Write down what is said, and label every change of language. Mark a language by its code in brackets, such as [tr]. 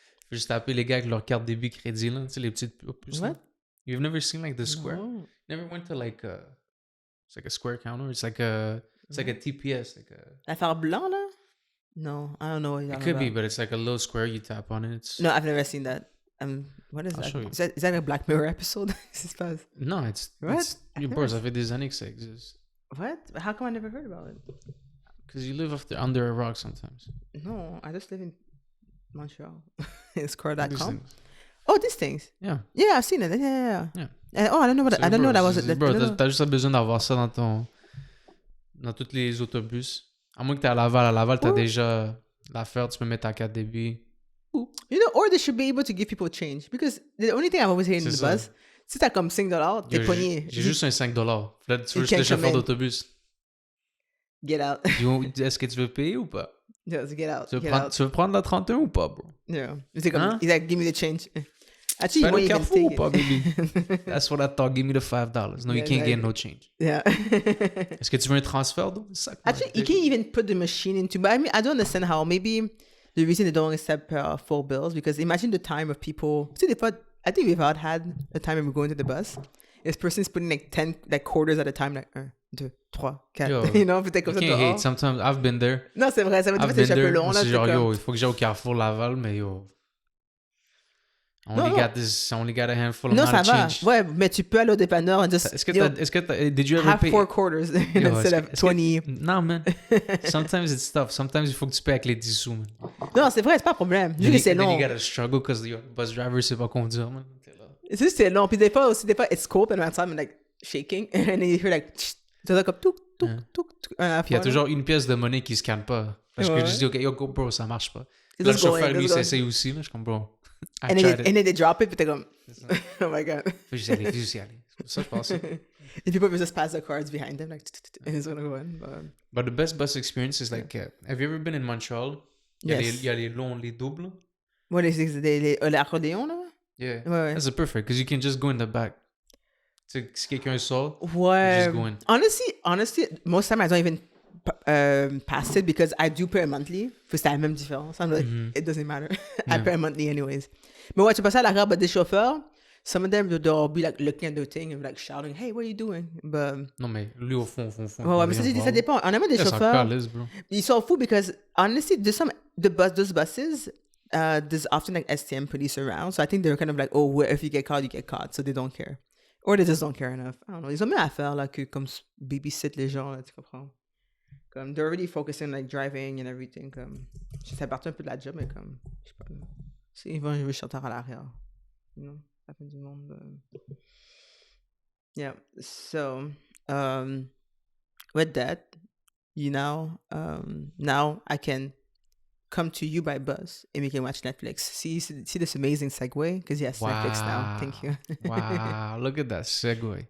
[fr] Faut juste taper les gars avec leur carte débit crédit, là, tu sais, les petites puces. [en] What? You've never seen like the Square? No. Never went to like it's like a Square counter? It's like a TPS, like a... [fr] L'affaire blanc, là? [en] No, I don't know what you're talking about. It could be, about. but it's like a little square you tap on it. No, I've never seen that. What is I'll that? show you. Is that a Black Mirror episode? No, it's... What? [fr] Bro, ça fait des années que ça existe. [en] What? How come I never heard about it? Because you live under a rock sometimes. No, I just live in Montreal. It's core.com. Oh, these things. Yeah. Yeah, I've seen it. Yeah. Oh, I don't know what that was. [fr] Bro, t'as juste besoin d'avoir ça dans tous les autobus. À moins que t'es à Laval. À Laval, t'as déjà l'affaire, tu peux mettre ta carte débit. [en] You know, or they should be able to give people change. Because the only thing I've always hated in the bus, [fr] si t'as comme $5, t'es pogné. J'ai juste un $5. Là, tu veux juste le chauffeur d'autobus. [en] Get out. [fr] Est-ce que tu veux payer ou pas? [en] Just get out. [fr] Tu veux prendre la 31 ou pas, bro? [en] Yeah. He's like, give me the change. Actually, you want to take it. Baby? That's what I thought. Give me the $5. No, you can't get no change. Yeah. [fr] Est-ce que tu veux un transfert, though? [en] Actually, you can't even put the machine into... But I mean, I don't understand how. Maybe the reason they don't accept full bills, because imagine the time of people... See, I think we've all had a time when we're going to the bus. This person's putting like 10 like quarters at a time, like 1, 2, 3, 4. [fr] You know, peut-être comme ça. [en] You can't hate. Sometimes I've been there. [fr] Non, c'est vrai. Ça va être un peu long. C'est genre, yo, il faut que j'aille au Carrefour Laval, mais yo... [en] I only got a handful of change. [fr] Ouais, mais tu peux aller au dépanneur et just... [en] Did you ever have pay... 4 quarters instead of 20. Non, man. Sometimes it's tough. [fr] Sometimes il faut que tu payes avec les 10 sous, man. Non, c'est vrai, c'est pas un problème. Juste que c'est long. [en] Then you gotta struggle because the bus driver [fr] sait pas conduire, man. C'est juste c'est long. Puis des fois, [en] it's cold and I'm like shaking. And then you hear like... [fr] Tu comme touk, touk, touk. Puis il y a toujours une pièce de monnaie qui scanne pas. Parce que je dis, [en] OK, yo, go, bro, [fr] ça marche pas. Là, le chauffeur, lui, s'essaye aussi. Là, je suis comme, bro... [en] And then they drop it, but they go, oh my God. [fr] Faut juste y aller. Ça, je pense. [en] And people just pass the cards behind them, like, and it's gonna go in. But the best bus experience is like, have you ever been in Montreal? Yes. [fr] Il y a les longs, les doubles. [en] What is it? [fr] L'accordéon, là? [en] Yeah. [fr] Ouais. [en] That's perfect, because you can just go in the back. [fr] Tu sais, si quelqu'un sort, ouais. [en] just go in. Honestly, most time I don't even pass it because I do pay monthly. [fr] C'est la même différence. [en] I'm like, it doesn't matter. I pay monthly anyways. [fr] Mais ouais, tu passes à la garde des chauffeurs. [en] Some of them, they'll be like looking at their thing and like shouting, hey, what are you doing? But... [fr] Non, mais lui au fond. Ouais, mais ça dépend. On a des chauffeurs. Ils sont fous [en] because honestly, those buses, there's often like STM police around. So I think they're kind of like, oh, if you get caught, you get caught. So they don't care. Or they just don't care enough. I don't know. [fr] Ils ont mieux à faire là que comme babysit les gens, là, tu comprends? [en] Comme, they're already focusing like driving and everything. [fr] Comme, ça fait partie un peu de la job, mais comme, je sais pas. Ils vont jouer chanteur à l'arrière. You know, ça fait du monde. [en] Yeah. So, with that, you know, now I can come to you by bus and we can watch Netflix. See this amazing segue? Because yes, wow. Netflix now. Thank you. Wow, look at that segue.